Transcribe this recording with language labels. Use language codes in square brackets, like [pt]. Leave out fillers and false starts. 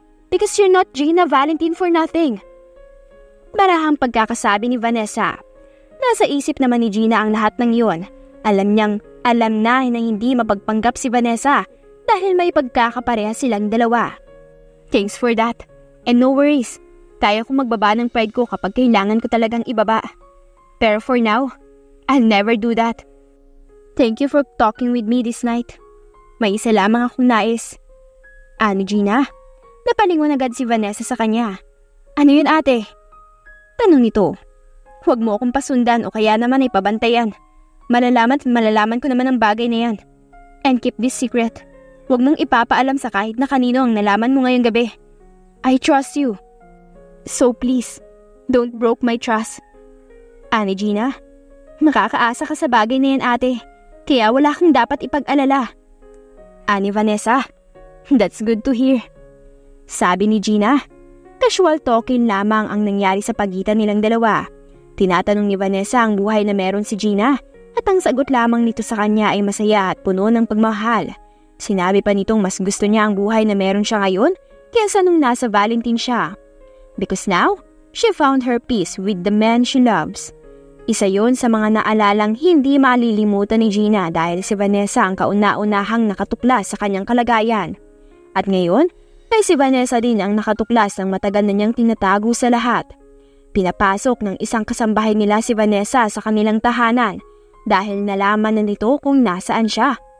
[en] Because you're not Gina Valentine for nothing. [tl] Marahang pagkakasabi ni Vanessa. Nasa isip naman ni Gina ang lahat ng iyon. Alam na hindi mapagpanggap si Vanessa dahil may pagkakapareha silang dalawa. [en] Thanks for that. And no worries. [tl] Kaya kong magbaba ng pride ko kapag kailangan ko talagang ibaba. [en] Pero for now, I'll never do that. Thank you for talking with me this night. [tl] May isa lamang akong nais. Ano, Gina? Napalingon agad si Vanessa sa kanya. Ano yun, ate? Tanong nito. Huwag mo akong pasundan o kaya naman ay pabantayan. Malalaman ko naman ang bagay na yan. [en] And keep this secret. [tl] Huwag mong ipapaalam sa kahit na kanino ang nalaman mo ngayong gabi. [en] I trust you. So please, don't break my trust. [tl] Ani Gina, nakakaasa ka sa bagay na yan, ate. Kaya wala kang dapat ipag-alala. Ani Vanessa, [en] that's good to hear. [tl] Sabi ni Gina, casual talking lamang ang nangyari sa pagitan nilang dalawa. Tinatanong ni Vanessa ang buhay na meron si Gina at ang sagot lamang nito sa kanya ay masaya at puno ng pagmamahal. Sinabi pa nitong mas gusto niya ang buhay na meron siya ngayon kaysa nung nasa Valentine siya. [en] Because now, she found her peace with the man she loves. [tl] Isa yon sa mga naalalang hindi malilimutan ni Gina dahil si Vanessa ang kauna-unahang nakatuklas sa kanyang kalagayan. At ngayon, ay si Vanessa din ang nakatuklas ng matagal na niyang tinatago sa lahat. Pinapasok ng isang kasambahay nila si Vanessa sa kanilang tahanan dahil nalaman na nito kung nasaan siya.